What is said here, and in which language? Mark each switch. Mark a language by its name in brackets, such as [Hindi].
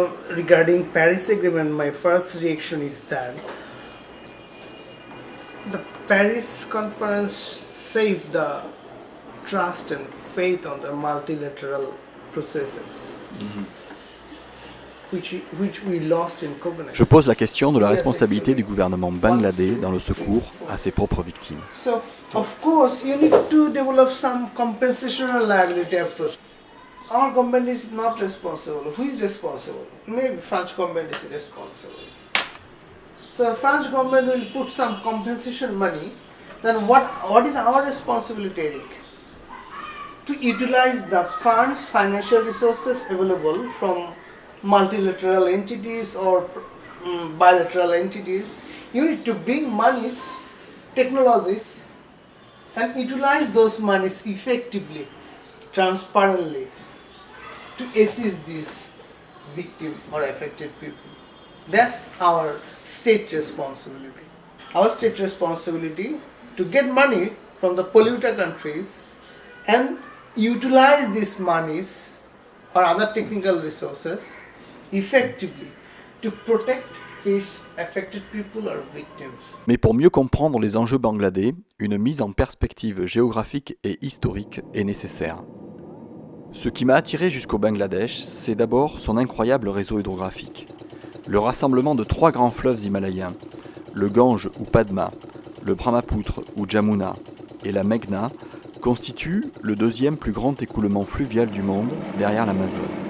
[English] Regarding Paris Agreement, my first reaction is that the Paris Conference saved the trust and faith on the multilateral processes, which we lost in Copenhagen. [French] Je pose la question de la responsabilité du gouvernement bangladais dans le secours à ses propres victimes. [English] So, of course, you need to develop some compensation or liability approach. Our government is not responsible. Who is responsible? Maybe French government is responsible. So French government will put some compensation money. Then what is our responsibility, Eric? To utilize the funds, financial resources available from multilateral entities or bilateral entities. You need to bring monies, technologies, and utilize those monies effectively, transparently, to assist these victim or affected people. That's our state responsibility. our state responsibility to get money from the polluter countries and utilize these monies or other technical resources effectively to protect its affected people or victims. [French] Mais pour mieux comprendre les enjeux bangladais, une mise en perspective géographique et historique est nécessaire. Ce qui m'a attiré jusqu'au Bangladesh, c'est d'abord son incroyable réseau hydrographique. Le rassemblement de 3 grands fleuves himalayens, le Gange ou Padma, le Brahmapoutre ou Jamuna et la Meghna, constituent le 2e plus grand écoulement fluvial du monde derrière l'Amazone.